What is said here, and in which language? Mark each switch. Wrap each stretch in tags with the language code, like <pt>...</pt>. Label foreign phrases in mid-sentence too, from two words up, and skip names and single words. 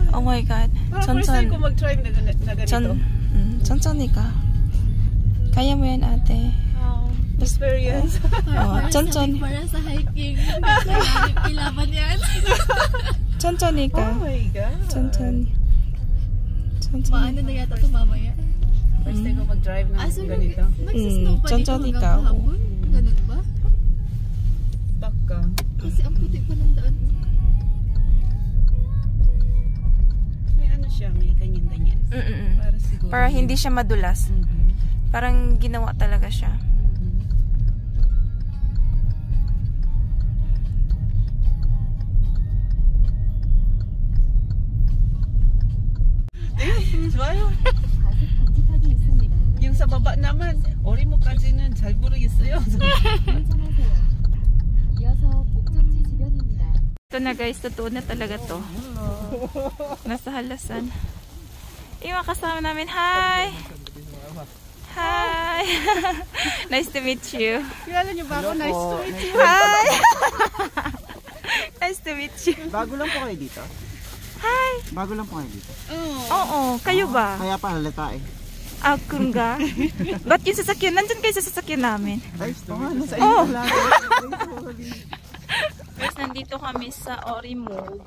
<en>my God.</en> <tl>First time ko mag-try na ganito.</tl> <ko>천천히 가.</ko> <tl>Kaya mo yan, ate. Experience.</tl> <ko>천천히.</ko> <tl>Para sa hiking. Kailangan yan.</tl> <ko>천천히 가.</ko> <en>Oh my God.</en> <ko>천천히.</ko> <tl>Maano na yata ito mamaya. First time ko mag-drive na ganito. Nagsasnow pa dito</tl> <ko>천천히</ko> <tl>hanggang</tl> <ko>가.</ko> <tl>kahapon. Ganun ba? Baka. Kasi ang puti pa ng daan. May ano siya, may ganyan-ganyan. Para siguro. Para hindi siya madulas. Parang ginawa talaga siya.</tl> <ko>좋아요.</ko> <tl>Yung sa baba naman,</tl> <ko>어리모까지는 잘 모르겠어요. 이어서 목적지 주변입니다.</ko> <tl>Ito na guys, totoo na talaga to. Nasa halasan. Yung mga kasama namin,</tl> <en>hi! Hi! Nice to meet you.</en> <tl>Kilala niyo ba ako?</tl> <en>Nice to meet you. Hi! Nice to meet you.</en> <tl>Bago lang po kayo dito?</tl> <en>Hi!</en> <tl>Bago lang po kayo dito? Oo, kayo ba? Kaya pa halata eh. Ah, kunga? Ba't yung sasakyan? Nandyan kayo sa sasakyan namin. Ay, ito nga, nasa Oh! inyo lang. Guys, nandito kami sa Orimoog.</tl>